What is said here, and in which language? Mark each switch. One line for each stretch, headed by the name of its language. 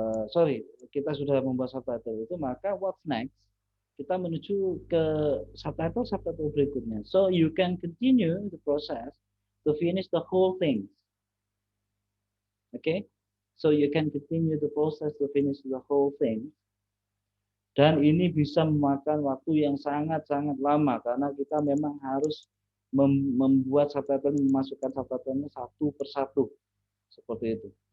Indonesian: Sorry, kita sudah membuat subtitle itu, maka
English: what's next?
Indonesian: Kita menuju ke subtitle berikutnya.
English: So you can continue the process to finish the whole thing. Okay, so you can continue the process to finish the whole thing.
Indonesian: Dan ini bisa memakan waktu yang sangat-sangat lama karena kita memang harus membuat subtitle, memasukkan subtitlenya satu persatu seperti itu.